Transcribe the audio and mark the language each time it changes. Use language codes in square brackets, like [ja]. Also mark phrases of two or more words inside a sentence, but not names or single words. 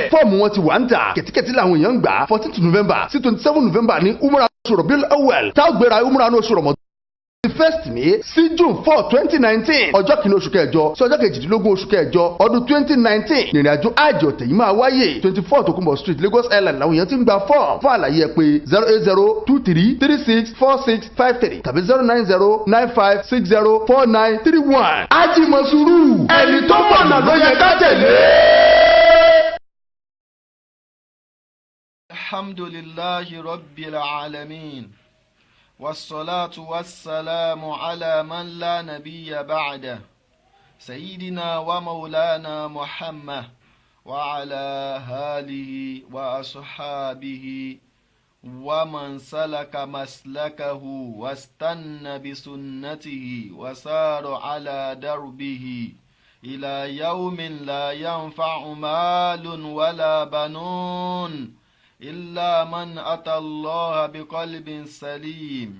[yo] fọ́ọ̀mù wọn ti wà ń tà kẹ̀tíkẹ̀tí làwọn èèyàn ń gbà 14 November sí 27 November ní umrah oṣù Rabiul Awwal táwọn gbéra umrah ní oṣù Ramadan 1st May sí June 4 2019 ọjọ́ kìíní oṣù kẹjọ sí ọjọ́ kejìdínlógún oṣù kẹjọ ọdún 2019 ìrìnàjò àjò ọ̀tẹ̀ yìí máa wáyé 24 Tokunbo Street Lagos Island làwọn èèyàn ti ń gba fọ́ọ̀mù fún àlàyé ẹ pé 08023364653 tàbí 09095604931. Ájì Mọ̀sùrù ẹni tó mọ̀nà ló yẹ ká tẹ̀lé. [ar] الحمد لله رب العالمين. والصلاة والسلام على من لا نبي بعده سيدنا ومولانا محمد وعلى آله وأصحابه ومن سلك مسلكه واستنى بسنته وسار على دربه إلى يوم لا ينفع مال ولا بنون إلا من أتى الله بقلب سليم.